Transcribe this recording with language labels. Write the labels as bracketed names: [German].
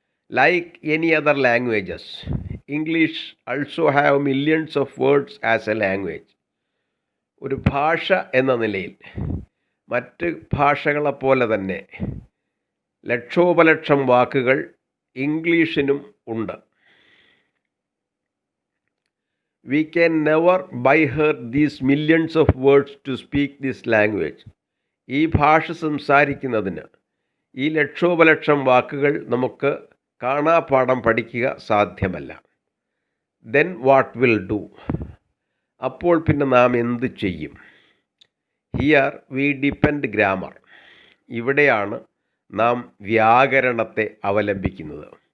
[English] Like any other languages, English also have millions of words as a language. [Malayalam] ഒരു ഭാഷ എന്ന നിലയിൽ മറ്റ് ഭാഷകളെപ്പോലെ തന്നെ ലക്ഷോപലക്ഷം വാക്കുകൾ ഇംഗ്ലീഷിനും ഉണ്ട്. [English] We can never by heart these millions of words to speak this language. [Malayalam] ഈ ഭാഷ സംസാരിക്കുന്നതിന് ഈ ലക്ഷോപലക്ഷം വാക്കുകൾ നമുക്ക് കാണാപ്പാഠം പഠിക്കുക സാധ്യമല്ല. [English] Then what will do? [Malayalam] അപ്പോൾ പിന്നെ നാം എന്ത് ചെയ്യും? [English] Here we depend grammar. [Malayalam] ഇവിടെയാണ് നാം വ്യാകരണത്തെ അവലംബിക്കുന്നത്.